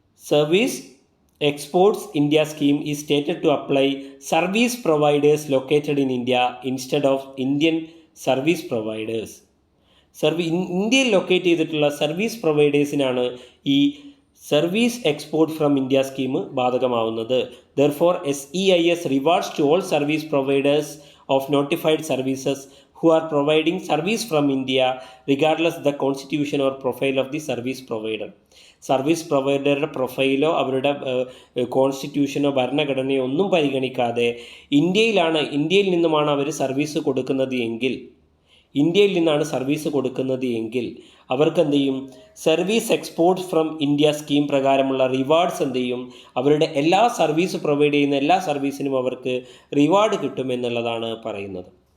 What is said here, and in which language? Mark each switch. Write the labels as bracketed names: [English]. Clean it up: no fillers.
[English] Service exports India scheme is stated to apply service providers located in India instead of Indian service providers. [Malayalam] ഇന്ത്യയിൽ locate ചെയ്തിട്ടുള്ള service പ്രൊവൈഡേഴ്സിനാണ് ഈ service export from India scheme ബാധകമാവുന്നത്. [English] Therefore SEIS rewards to all service providers of notified services who are providing service from India regardless the constitution or profile of the service provider. [Malayalam] Service പ്രൊവൈഡറുടെ പ്രൊഫൈലോ അവരുടെ കോൺസ്റ്റിറ്റ്യൂഷനോ ഭരണഘടനയോ ഒന്നും പരിഗണിക്കാതെ ഇന്ത്യയിൽ നിന്നുമാണ് അവർ service കൊടുക്കുന്നത് എങ്കിൽ, ഇന്ത്യയിൽ നിന്നാണ് service കൊടുക്കുന്നത് എങ്കിൽ അവർക്ക് എന്ത് ചെയ്യും, service export from India scheme പ്രകാരമുള്ള റിവാർഡ്സ് എന്ത് ചെയ്യും, അവരുടെ എല്ലാ സർവീസ് പ്രൊവൈഡ് ചെയ്യുന്ന എല്ലാ സർവീസിനും അവർക്ക് റിവാർഡ് കിട്ടുമെന്നുള്ളതാണ് പറയുന്നത്.